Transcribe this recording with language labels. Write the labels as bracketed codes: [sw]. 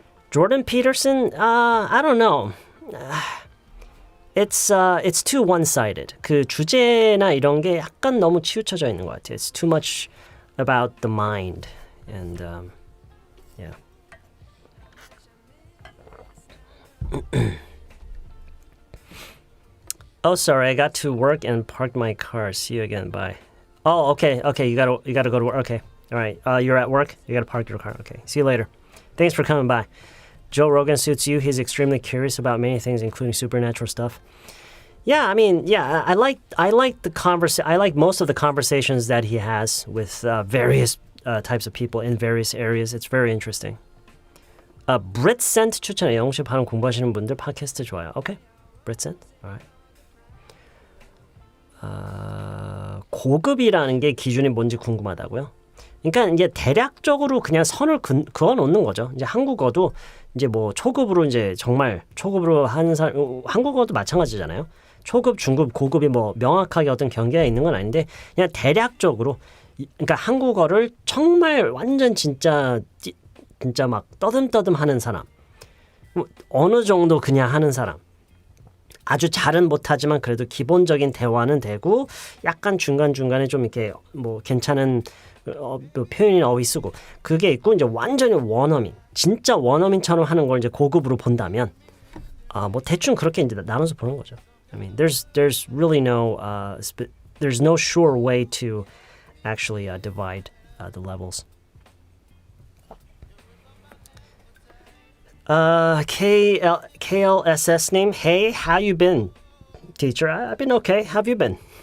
[en] Jordan Peterson, I don't know. It's too one-sided. [ko] 그 주제나 이런 게 약간 너무 치우쳐져 있는 것 같아요. [en] It's too much about the mind, and yeah. Oh, sorry, I got to work and parked my car. See you again. Bye. Oh, okay. You gotta go to work. Okay, all right. You're at work. You gotta park your car. Okay. See you later. Thanks for coming by. Joe Rogan suits you. He's extremely curious about many things, including supernatural stuff. Yeah, I mean, yeah, I like I like most of the conversations that he has with various types of people in various areas. It's very interesting. [ko] Britcent 추천해. 영어식 발음 공부하시는 분들 팟캐스트 좋아요. [en] Okay, Britcent. All right. [ko] 고급이라는 게 기준이 뭔지 궁금하다고요? 그러니까 이제 대략적으로 그냥 선을 그어 놓는 거죠. 이제 한국어도 이제 뭐 초급으로 이제 정말 초급으로 하는 사람 한국어도 마찬가지잖아요. 초급, 중급, 고급이 뭐 명확하게 어떤 경계가 있는 건 아닌데 그냥 대략적으로 그러니까 한국어를 정말 완전 진짜 막 떠듬떠듬 하는 사람. 어느 정도 그냥 하는 사람. 아주 잘은 못하지만 그래도 기본적인 대화는 되고 약간 중간중간에 좀 이렇게 뭐 괜찮은 표현이나 어휘 쓰고 그게 있고 이제 완전히 원어민 진짜 원어민처럼 하는 걸 이제 고급으로 본다면 뭐 대충 그렇게 이제 나눠서 보는 거죠. [en] I mean, there's really no there's no sure way to actually divide the levels. KLSS name. Hey, how you been, teacher? I've been okay. How have you been?